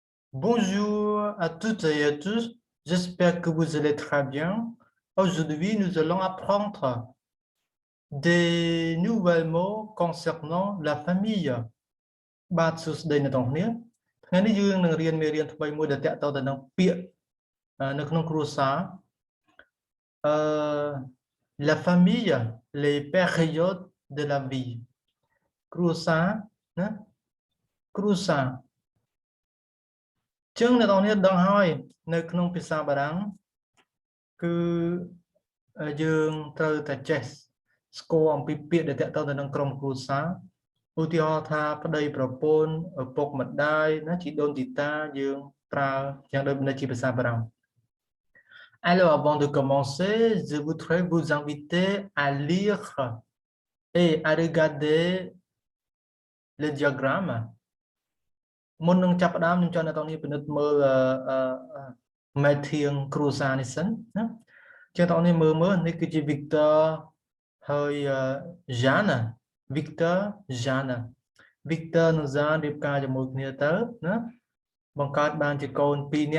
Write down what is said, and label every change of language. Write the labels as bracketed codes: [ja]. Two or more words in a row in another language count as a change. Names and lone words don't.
[fr] Bonjour à toutes et à tous, j'espère que vous allez très bien. Aujourd'hui, nous allons apprendre des nouveaux mots concernant la famille. [km] បាទសួស្តីអ្នកទាំងគ្នាថ្ងៃនេះយើងនឹងរៀនមេរៀនថ្មីមួយដែលតាក់ទងទៅនឹងពាក្យនៅក្នុងគ្រួសារ [fr] la famille les périodes de la vie [km] គ្រួសារណាគ្រួសារចឹងអ្នកទាំងគ្នាដឹងហើយនៅក្នុងភាសាបារាំងគឺយើងត្រូវតែចេះស្គាល់អំ ពីពាក្យដែលតាក់ទងទៅនឹងក្រុមគ្រួសារឧទាហរណ៍ថាប្តីប្រពន្ធឪពុកម្ដាយណាជីដូនជីតាយើងប្រើយ៉ាងដូចនៅជាភាសាបារាំង [fr] Alors avant de commencer je voudrais vous inviter à lire et à regarder le diagramme [km] មុននឹងចាប់ផ្ដើមខ្ញុំចង់អ្នកទាំងនេះពិនិត្យមើលមេធាងគ្រួសារនេះសិនណាចឹងអ្នកទាំងនេះមើ លនេះគឺជា Victor ហើយ Jeanne Victor Jeanne Victor និង Jeanne រៀបការជាមួយគ្នាទៅណាបង្កើតបានជាកូន2